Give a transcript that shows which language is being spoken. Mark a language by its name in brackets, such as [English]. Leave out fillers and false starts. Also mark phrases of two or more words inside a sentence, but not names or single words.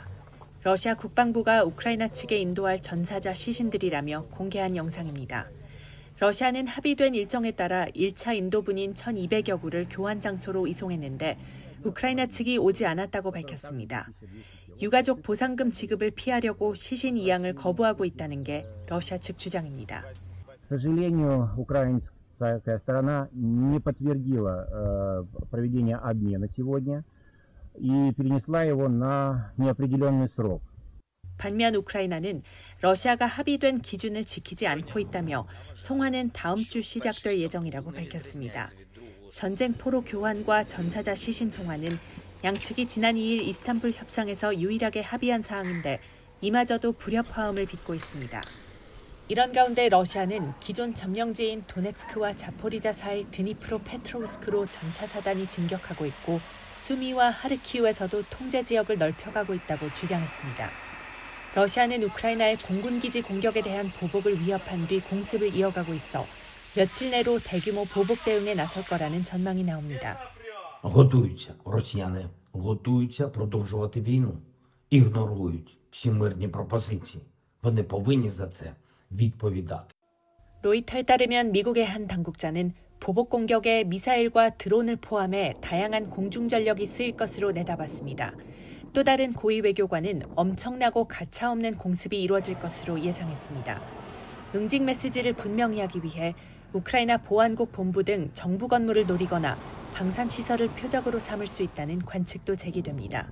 [Korean] 러시아 국방부가 우크라이나 측에 인도할 전사자 시신들이라며 공개한 영상입니다. 러시아는 합의된 일정에 따라 1차 인도분인 1,200여 구를 교환 장소로 이송했는데 우크라이나 측이 오지 않았다고 밝혔습니다. 유가족 보상금 지급을 피하려고 시신 이양을 거부하고 있다는 게 러시아 측 주장입니다. [Russian] Украинская сторона не подтвердила проведение обмена сегодня и перенесла его на неопределенный срок. [Korean] 반면 우크라이나는 러시아가 합의된 기준을 지키지 않고 있다며 송환은 다음 주 시작될 예정이라고 밝혔습니다. 전쟁 포로 교환과 전사자 시신 송환은 양측이 지난 2일 이스탄불 협상에서 유일하게 합의한 사항인데 이마저도 불협화음을 빚고 있습니다. 이런 가운데 러시아는 기존 점령지인 도네츠크와 자포리자 사이 드니프로 페트로우스크로 전차 사단이 진격하고 있고 수미와 하르키우에서도 통제 지역을 넓혀가고 있다고 주장했습니다. 러시아는 우크라이나의 공군기지 공격에 대한 보복을 위협한 뒤 공습을 이어가고 있어 며칠 내로 대규모 보복 대응에 나설 거라는 전망이 나옵니다. [Ukrainian] Готуються росіяни, готуються продовжувати війну, ігнорують всі мирні пропозиції. Вони повинні за це відповідати. [Korean] 로이터에 따르면 미국의 한 당국자는 보복 공격에 미사일과 드론을 포함해 다양한 공중 전력이 쓰일 것으로 내다봤습니다. 또 다른 고위 외교관은 엄청나고 가차없는 공습이 이루어질 것으로 예상했습니다. 응징 메시지를 분명히 하기 위해 우크라이나 보안국 본부 등 정부 건물을 노리거나 방산 시설을 표적으로 삼을 수 있다는 관측도 제기됩니다.